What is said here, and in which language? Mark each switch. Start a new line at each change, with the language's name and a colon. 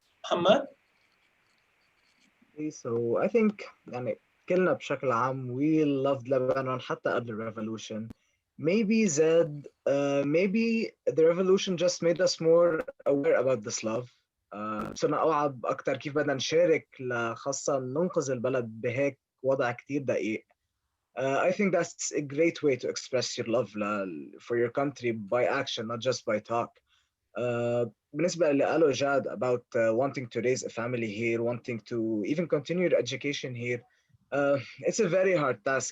English: Mohamed? So I think
Arabic: يعني كلنا بشكل عام
English: we loved Lebanon
Arabic: حتى قبل
English: the revolution. Maybe maybe the revolution just made us more aware about this love.
Arabic: صرنا أوعى أكتر كيف بدنا نشارك لخاصة ننقذ البلد بهيك وضع كتير دقيق.
English: I think that's a great way to express your love for your country by action, not just by talk.
Arabic: بالنسبة اللي قاله جاد
English: about wanting to raise a family here, wanting to even continue your education here, it's a very hard task.